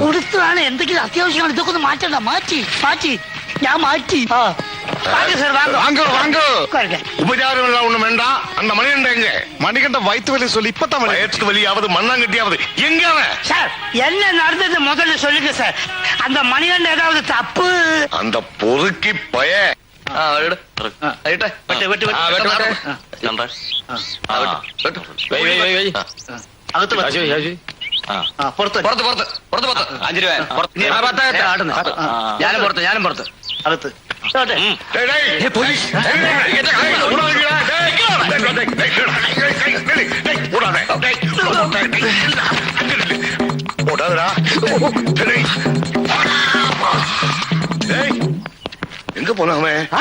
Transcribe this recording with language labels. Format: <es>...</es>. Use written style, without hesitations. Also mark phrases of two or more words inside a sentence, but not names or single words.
<ml>കൊടുത്തതാണ്. എന്തെങ്കിലും അത്യാവശ്യമാണ്. ഇതൊക്കെ ഒന്ന് മാറ്റണ്ട. മാറ്റി ഞാൻ മാറ്റി.</ml> <ta>வாங்க சார் வாங்க வாங்க வாங்க உட்காருங்க. உபச்சாரம் எல்லாம் ஒண்ணு வேண்டாம். அந்த மணிகண்ட எங்க? மணிகண்ட வயிற்று வலி சொல்லி இப்பதான் வலி. வயிற்று வலியாவது மண்ணாங்கட்டியாவது எங்க அவன்? சார் என்ன நடந்தது முதல்ல சொல்லுங்க சார். அந்த மணிகண்ட ஏதாவது தப்பு? அந்த பொறுக்கி பய</ta> <ml>ഞാനും പുറത്ത് അകത്ത്</ml> <ta>எங்க போனாமே?</ta>